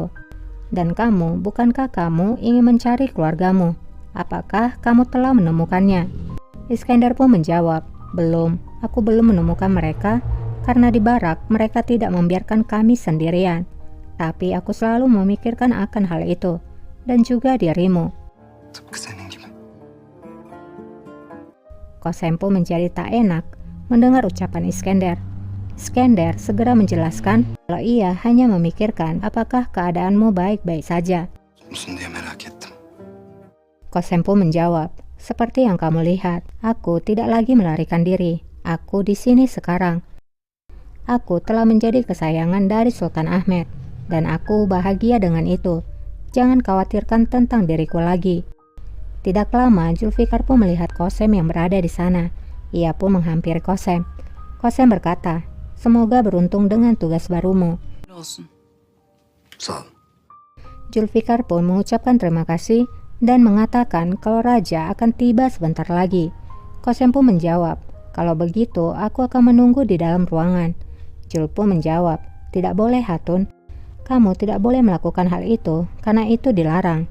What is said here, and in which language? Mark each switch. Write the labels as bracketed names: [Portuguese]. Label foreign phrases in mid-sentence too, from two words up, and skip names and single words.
[Indonesian] Dan kamu, bukankah kamu ingin mencari keluargamu? Apakah kamu telah menemukannya?" Iskandar pun menjawab, "Belum, aku belum menemukan mereka karena di barak mereka tidak membiarkan kami sendirian. Tapi aku selalu memikirkan akan hal itu, dan juga dirimu." [Turkish] Tıpkı senin gibi. [Indonesian] Kosem pun menjadi tak enak mendengar ucapan Iskandar. Iskandar segera menjelaskan kalau ia hanya memikirkan apakah keadaanmu baik-baik saja. [Turkish] Musun diye merak ettim. [Indonesian] Kosem pun menjawab, "Seperti yang kamu lihat, aku tidak lagi melarikan diri. Aku di sini sekarang. Aku telah menjadi kesayangan dari Sultan Ahmed, dan aku bahagia dengan itu. Jangan khawatirkan tentang diriku lagi." Tidak lama, Zulfikar pun melihat Kosem yang berada di sana. Ia pun menghampiri Kosem. Kosem berkata, "Semoga beruntung dengan tugas barumu." [Turkish] Olsun. Sağ ol. [Indonesian] Zulfikar pun mengucapkan terima kasih dan mengatakan kalau raja akan tiba sebentar lagi. Kosem pun menjawab, "Kalau begitu aku akan menunggu di dalam ruangan." Jul pun menjawab, "Tidak boleh, Hatun. Kamu tidak boleh melakukan hal itu karena itu dilarang.